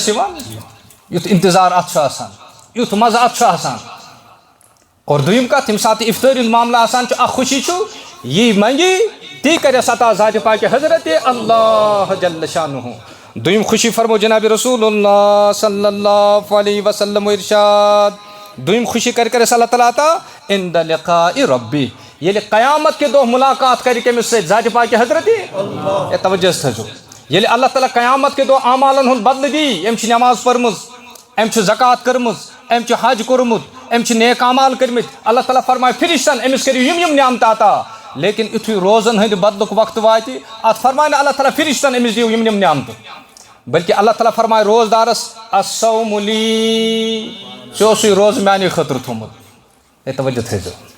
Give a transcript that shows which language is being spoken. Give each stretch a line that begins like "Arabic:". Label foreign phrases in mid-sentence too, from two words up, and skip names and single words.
Kashmiri: اَسہِ یِوان یُتھ انتظار اتھ چھُ آسان یُتھ مزٕ اتھ چھُ آسان اور دوٚیِم کتھ ییٚمہِ ساتہٕ افطٲری ہُنٛد معاملہٕ آسان چھُ اکھ خوشی چھُ یی منگی تی کرس عطا ذاتِ پاکہِ حضرت اللہ
Arabic: جل شانہ
Kashmiri: دوٚیِم خوشی فرمو جناب رسول اللہ
Arabic: صلی اللہ علیہ وسلم
Kashmiri: ارشاد دوٚیِم خوشی کرس اللہ تعالیٰ عطا
Arabic: عند لقاء ربی
Kashmiri: ییٚلہِ
Urdu: قیامت کے
Kashmiri: دۄہ ملاقات کرِ کٔمِس سۭتۍ ذاتِ پاکہِ حضرت توجہ تھٲیزیو ییٚلہِ اللہ تعالیٰ
Urdu: قیامت کے
Kashmiri: دۄہ اعمالن ہُنٛد بدلہٕ دی أمۍ چھِ نٮ۪ماز پٔرمٕژ أمۍ چھِ زکات کٔرمٕژ أمۍ چھُ حج کوٚرمُت أمۍ چھِ نیک اعمال کٔرمٕتۍ اللہ تعالیٰ فرمایہِ فرشتن أمِس کٔرِو یِم نعمتہٕ عطا لیکن یُتھُے روزن ہٕنٛدِ بدلُک وقت واتہِ اتھ فرمایہِ نہٕ اللہ تعالیٰ فرشتن أمِس دِیِو یِم نعمتہٕ بلکہِ اللہ تعالیٰ فرمایہِ روزدارس
Arabic: الصوم لی
Kashmiri: ژےٚ اوسُے روزٕ میانہِ خٲطرٕ تھوٚمُت ہے توجہ تھٲیزیو